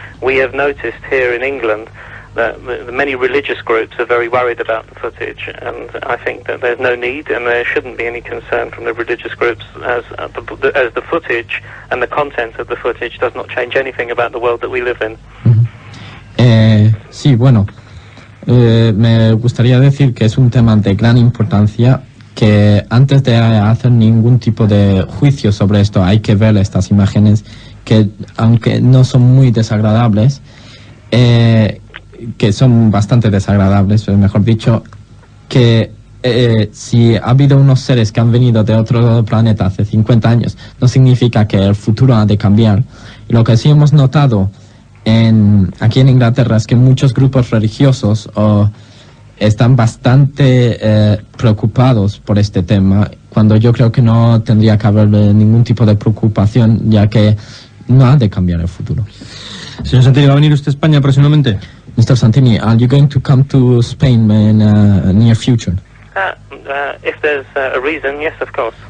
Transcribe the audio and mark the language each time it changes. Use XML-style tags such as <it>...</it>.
<en>We have noticed here in England that the many religious groups are very worried about the footage, and I think that there's no need and there shouldn't be any concern from the religious groups as the footage and the content of the footage does not change anything about the world that we live in.</en> <es>Sí, bueno, me gustaría decir que es un tema de gran importancia, que antes de hacer ningún tipo de juicio sobre esto hay que ver estas imágenes que, aunque no son muy desagradables, que son bastante desagradables, mejor dicho, que si ha habido unos seres que han venido de otro planeta hace 50 años, no significa que el futuro ha de cambiar. Y lo que sí hemos notado aquí en Inglaterra es que muchos grupos religiosos están bastante preocupados por este tema, cuando yo creo que no tendría que haber ningún tipo de preocupación, ya que no ha de cambiar el futuro. Señor Santini, ¿va a venir usted a España próximamente?</es> <en>Mr. Santini, are you going to come to Spain in near future? If there's a reason, yes, of course.</en>